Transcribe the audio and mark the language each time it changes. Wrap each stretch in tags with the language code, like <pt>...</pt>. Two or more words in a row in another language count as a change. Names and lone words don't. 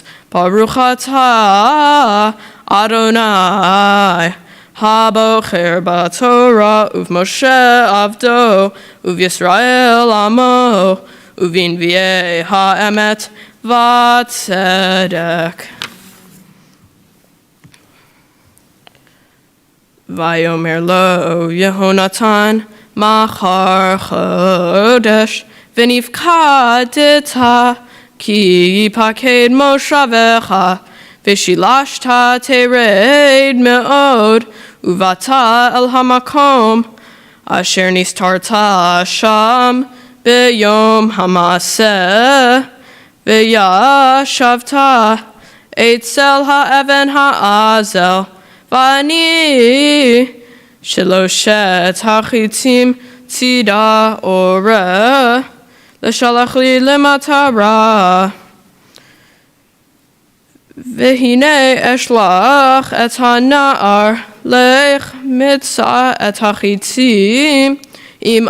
<he>ברוך אתה אדני הבוחר בתורה ובמשה עבדו ובישראל עמו ובנביאי האמת והצדק. ויאמר לו יהונתן מחר חדש ונפקדת כי יפקד מושבך ושלשת תרד מאד ובאת אל המקום אשר נסתרת שם ביום המעשה וישבת אצל האבן האזל ואני שלשת החצים צדה אורה לשלח לי למטרה והנה אשלח את הנער לך מצא את החצים אם</he>